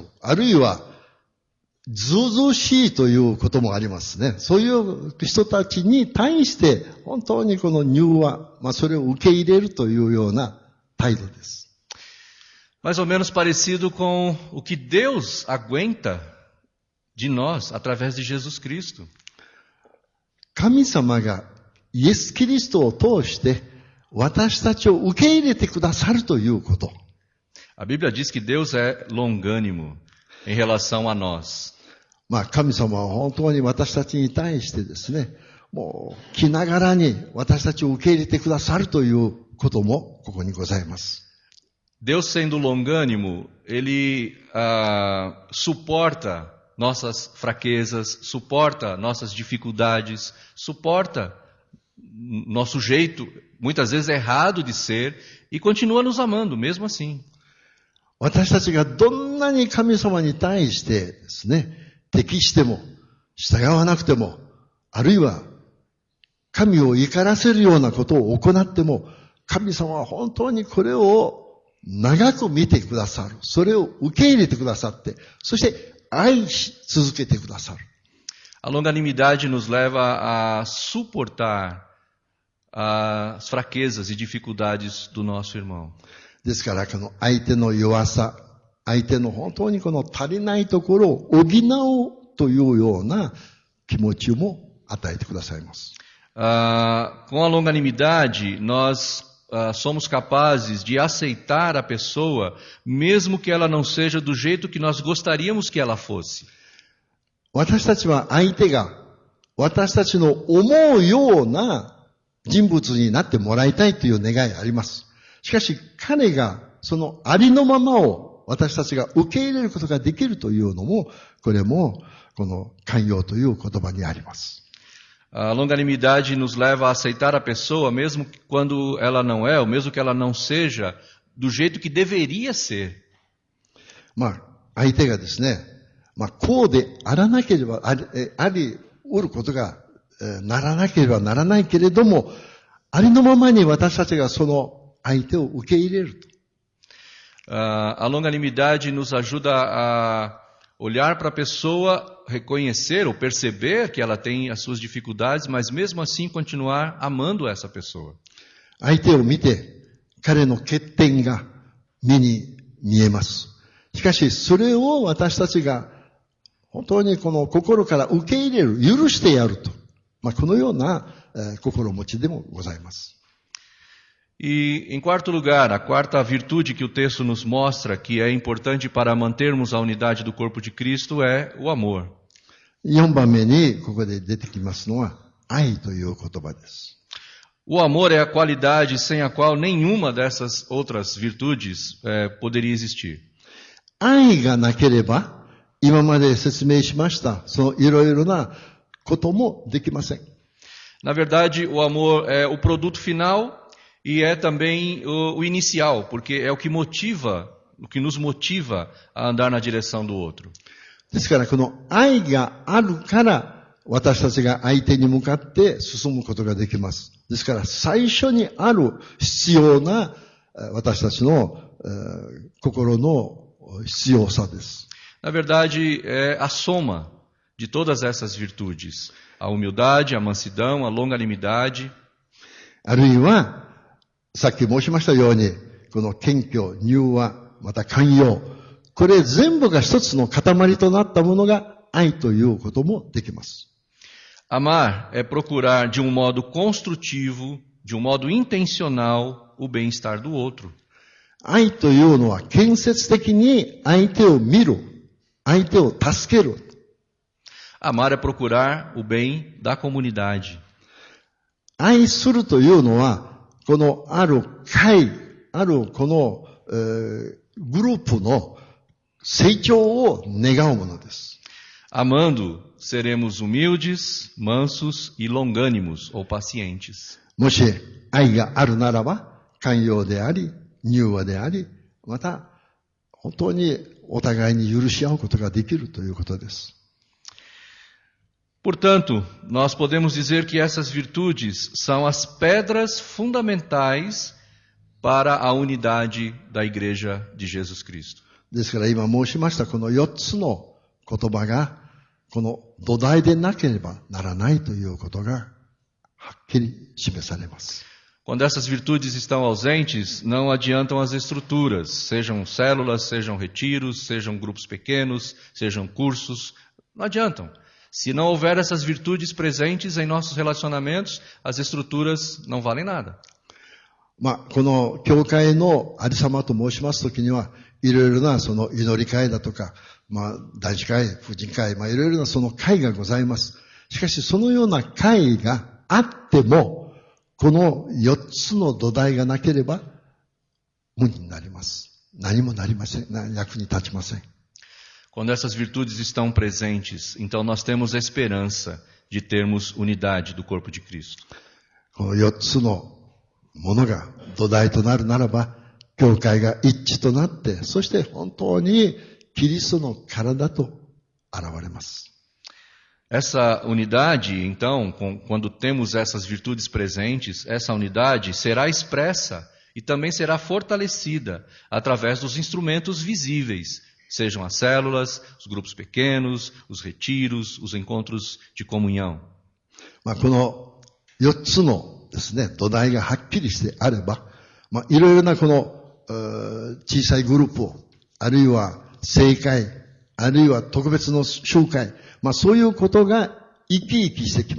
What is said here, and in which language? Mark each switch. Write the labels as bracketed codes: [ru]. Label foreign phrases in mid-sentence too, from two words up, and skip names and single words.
[ja] あるいは、ずうずうしいということもありますね。そういう人たちに対して、本当にこの柔和、それを受け入れるというような態度です。 [pt] Mais ou menos parecido com o que Deus aguenta de nós através de Jesus Cristo. [ja] 神様がイエス・キリストを通して私たちを受け入れてくださるということ。 [pt] A Bíblia diz que Deus é longânimo em relação a nós. [ja] 神様は本当に私たちに対してですね、もう気長らに私たちを受け入れてくださるということもここにございます。 [pt] Deus sendo longânimo, Ele suporta nossas fraquezas, suporta nossas dificuldades, suporta nosso jeito, muitas vezes errado de ser, e continua nos amando, mesmo assim. [ja] 私たちがどんなに神様に対してですね、適しても、従わなくても、あるいは神を怒らせるようなことを行っても、神様は本当にこれを長く見てくださる。それを受け入れてくださって、そして愛し続けてくださる。 [pt] A longanimidade nos leva a suportar as fraquezas e dificuldades do nosso irmão. [ja] ですから、この相手の弱さ、相手の本当にこの足りないところを補おうというような気持ちも与えてくださいます。 [pt] Com a longanimidade, nós somos capazes de aceitar a pessoa, mesmo que ela não seja do jeito que nós gostaríamos que ela fosse. [ja] 私たちは相手が私たちの思うような人物になってもらいたいという願いがあります。しかし彼がそのありのままを私たちが受け入れることができるというのも、これもこの寛容という言葉にあります。 [pt] A longanimidade nos leva a aceitar a pessoa, mesmo quando ela não é, ou mesmo que ela não seja, do jeito que deveria ser. [ja] 相手がですね、こうであらなければ、あり得ることがならなければならないけれども、ありのままに私たちがその相手を受け入れると。 [pt] A longanimidade nos ajuda a olhar para a pessoa, reconhecer ou perceber que ela tem as suas dificuldades, mas mesmo assim continuar amando essa pessoa. [ja] 相手を見て、彼の欠点が目に見えます。しかし、それを私たちが本当にこの心から受け入れる、許してやると。このような心持ちでもございます。 [pt] E, em quarto lugar, a quarta virtude que o texto nos mostra que é importante para mantermos a unidade do corpo de Cristo é o amor. [ja] 4 番目にここで出てきますのは愛という言葉です。 [pt] O amor é a qualidade sem a qual nenhuma dessas outras virtudes poderia existir. [ja] 愛がなければ、今まで説明しました、そのいろいろなこともできません。 [pt] Na verdade, o amor é o produto final e é também o inicial, porque é o que nos motiva a andar na direção do outro. [ja] ですから、この愛があるから、私たちが相手に向かって進むことができます。ですから、最初にある必要な私たちの心の必要さです。 [pt] Na verdade, é a soma de todas essas virtudes. A humildade, a mansidão, a longanimidade. [ja] あるいは、さっき申しましたように、この謙虚、柔和、また寛容。これ全部が一つの塊となったものが愛ということもできます。 [pt] Amar é procurar de um modo construtivo, de um modo intencional, o bem-estar do outro. [ja] 愛というのは建設的に相手を見る、相手を助ける。 [pt] Amar é procurar o bem da comunidade. [ja] 愛するというのは、このある会、あるこの、グループの成長を願うものです。 [pt] Amando, seremos humildes, mansos e longânimos ou pacientes. [ja] もし愛があるならば、寛容であり、柔和であり、また本当にお互いに許し合うことができるということです。 [pt] Portanto, nós podemos dizer que essas virtudes são as pedras fundamentais para a unidade da Igreja de Jesus Cristo. [ja] ですから今申しましたこの4つの言葉がこの土台でなければならないということがはっきり示されます。 [pt] Quando essas virtudes estão ausentes, não adiantam as estruturas, sejam células, sejam retiros, sejam grupos pequenos, sejam cursos, não adiantam. Se não houver essas virtudes presentes em nossos relacionamentos, as estruturas não valem nada. [ja] この教会のありさまと申しますときには、いろいろなその祈り会だとか、男子会、婦人会、いろいろなその会がございます。しかしそのような会があっても、この4つの土台がなければ無になります。何もなりません。役に立ちません。 [pt] Quando essas virtudes estão presentes, então nós temos a esperança de termos unidade do corpo de Cristo. [ja] この4つのものが土台となるならば、教会が一致となって、そして本当にキリストの体と現れます。 [pt] Essa unidade, então, quando temos essas virtudes presentes, essa unidade será expressa e também será fortalecida através dos instrumentos visíveis, sejam as células, os grupos pequenos, os retiros, os encontros de comunhão. [ja] この4つのですね、土台がはっきりしてあれば、いろいろなこの小さいグループを、あるいは聖会、あるいは特別の集会、そういうことが生き生きしてきます。